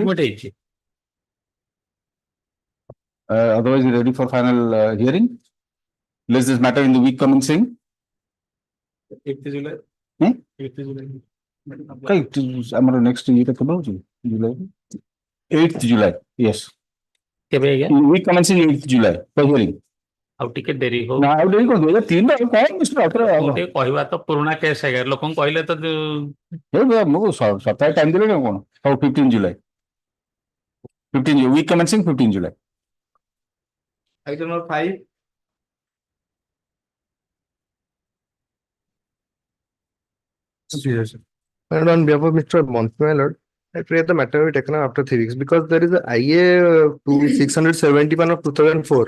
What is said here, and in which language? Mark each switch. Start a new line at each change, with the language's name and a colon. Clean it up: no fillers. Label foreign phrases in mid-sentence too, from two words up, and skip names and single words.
English: Otherwise ready for final hearing. List this matter in the week commencing. 8th July. 8th July. Next July. 8th July. Yes. Week commencing 8th July for hearing.
Odia: ଆଉ ଟିକେ ଡେରି ହଉ ନା ଆଉ ଡେରି କରିଦେବେ 3 ରେ କଣ
English: Mister Doctor
Odia: ଗୋଟେ କହିବା ତ ପୁରୁଣା କେସ୍ ଆଜ୍ଞା ଲୋକଙ୍କୁ କହିଲେ ତ ମୁଁ ସପ୍ତାହେ ଟାଇମ୍ ଦେଲେଣି କଣ ହଉ 15 July.
English: 15 week commencing 15 July. Item number 5. Yes, and on behalf of Mr. Matrimonial, I pray the matter will be taken up after 3 weeks because there is a IA 671 of 2004.